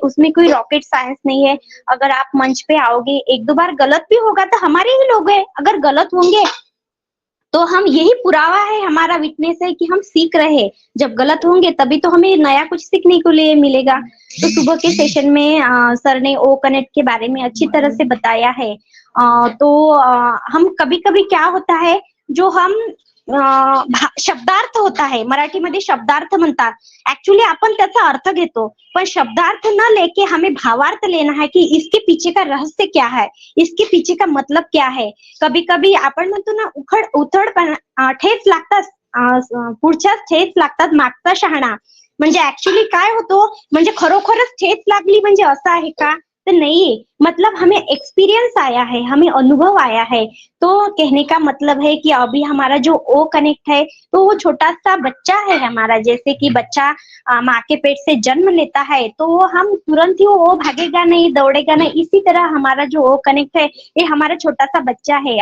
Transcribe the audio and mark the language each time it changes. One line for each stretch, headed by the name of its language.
Hindi: उसमें कोई rocket science नहीं है। अगर आप मंच पे आओगे, 1-2 बार गलत भी होगा तो हमारे ही लोग हैं, अगर गलत होंगे तो हम, यही पुरावा है, हमारा विटनेस है कि हम सीख रहे हैं। जब गलत होंगे तभी तो हमें नया कुछ सीखने को लिए मिलेगा। तो सुबह के सेशन में सर ने ओ कनेक्ट के बारे में अच्छी तरह से बताया है। तो हम कभी क्या होता है, जो हम
Marathi: शब्दार्थ होता है, मराठीमध्ये शब्दार्थ म्हणतात. ऍक्च्युली आपण त्याचा अर्थ घेतो, पण
Hindi: शब्दार्थ न लेके हमें भावार्थ लेना है कि इसके पीछे का रहस्य क्या है, इसके पीछे का मतलब क्या है. कभी कभी
Marathi: आपण म्हणतो ना उथड ठेच लागतात, पुढच्याच ठेच लागतात मागचा शहाणा. म्हणजे ऍक्च्युली काय होतो, म्हणजे खरोखरच ठेच लागली म्हणजे असं आहे का,
Hindi: तो नहीं, मतलब हमें एक्सपीरियंस आया है, हमें अनुभव आया है. तो कहने का मतलब है कि अभी हमारा जो ओ कनेक्ट है, तो वो छोटा सा बच्चा है हमारा. जैसे कि बच्चा माँ के पेट से जन्म लेता है, तो हम तुरंत ही वो भागेगा नहीं, दौड़ेगा नहीं. इसी तरह हमारा जो ओ कनेक्ट है, ये हमारा छोटा सा बच्चा है.